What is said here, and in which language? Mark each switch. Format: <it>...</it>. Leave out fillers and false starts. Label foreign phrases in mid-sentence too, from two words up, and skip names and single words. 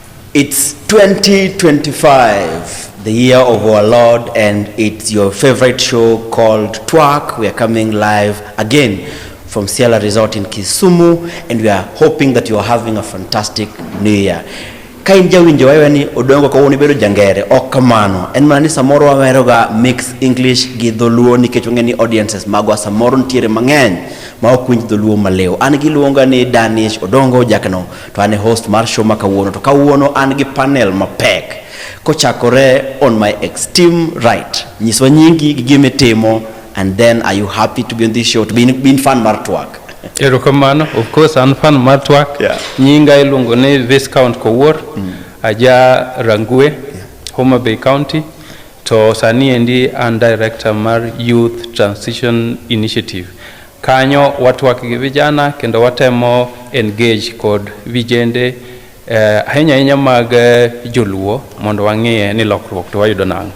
<en>It's 2025, the year of our Lord, and it's your favorite show called TWAK. We are coming live again from Ciela Resort in Kisumu, and we are hoping that you are having a fantastic new year.</en> <luo>Kainja winjo wewe ni odongo ko woni bedo jangere okamano en mani samoro wameroga mix English gi dholuo nikech ngeni audiences magwa samoro ntiere mang'eny ma ok winj dholuo maleo. An gi luonga ni Danish Odongo Jakno, to an host mar show makawuono, to kawuono an gi panel mapek kochakore</luo> <en>on my extreme right.</en> <luo>Nyiswa nyingi gi gimitimo,</luo> <en>and then are you happy to be on this show, to be fan mar TWAK?</en> <luo>Erokamano,</luo> <en>of course, I'm fan mar TWAK. Yeah.</en> <luo>Nyinga iluongo ni Viscount Kowuor, aja Rangwe, Homa Bay County, to sani endi</luo> <en>and director</en> <luo>mar Youth Transition Initiative. Kanyo watwak gi vijana kendo watemo engage kod vijende ahinya mag joluo mondo wang'e ni lokruok to wayudo nang'o.</luo>